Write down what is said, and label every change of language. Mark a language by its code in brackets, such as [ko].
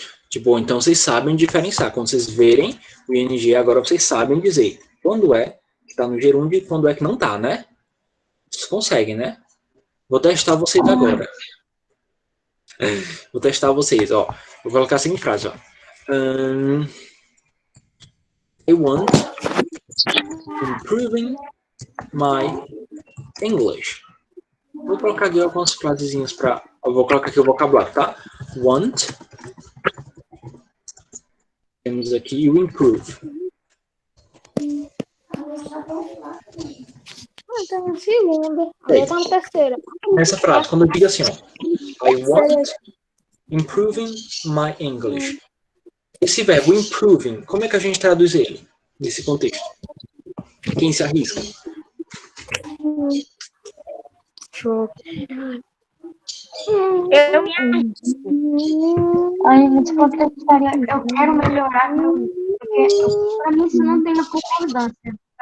[pt] Tipo, então vocês sabem diferenciar. Quando vocês verem o ing, agora vocês sabem dizer quando é que está no gerúndio e quando é que não está, né? Vocês conseguem, né? Vou testar vocês agora. Vou testar vocês, ó. Vou colocar a seguinte frase, ó. [en] I want improving my English. [pt] Vou colocar aqui algumas frasezinhas para... Eu vou colocar aqui o vocabulário, tá? [en] Want. [pt] Temos aqui o improve. Tem uma segunda. Eu tenho uma terceira. Nessa frase, quando eu digo assim, ó. [en] I want improving my English. [pt] Esse verbo improving, como é que a gente traduz ele nesse contexto? Quem se arrisca? Eu me arrisco. Aí, nesse contexto, eu quero melhorar meu... Porque, pra mim, isso não tem uma concordância.